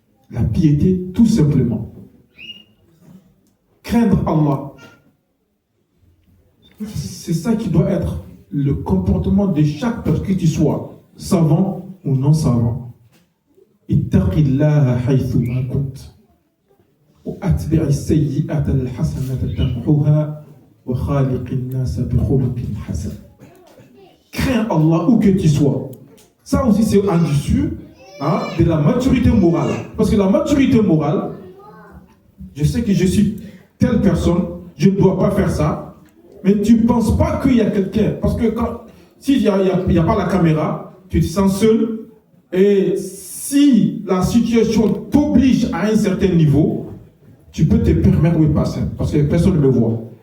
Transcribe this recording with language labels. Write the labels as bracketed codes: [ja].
[fr] La piété, tout simplement. Craindre Allah. C'est ça qui doit être le comportement de chaque personne, que tu sois savant ou non savant. [ar] Ittaqillaha haythu ma kunt. وأتبع السيئة الحسنة تمحوها وخالق الناس بخلق حسن. [fr] Crains Allah où que tu sois. Ça aussi c'est en dessus de la maturité morale. Parce que la maturité morale, je sais que je suis telle personne, je ne dois pas faire ça, mais tu ne penses pas qu'il y a quelqu'un. Parce que s'il n'y a pas la caméra, tu te sens seul, et si la situation t'oblige à un certain niveau, tu peux te permettre de passer, parce que personne ne le voit.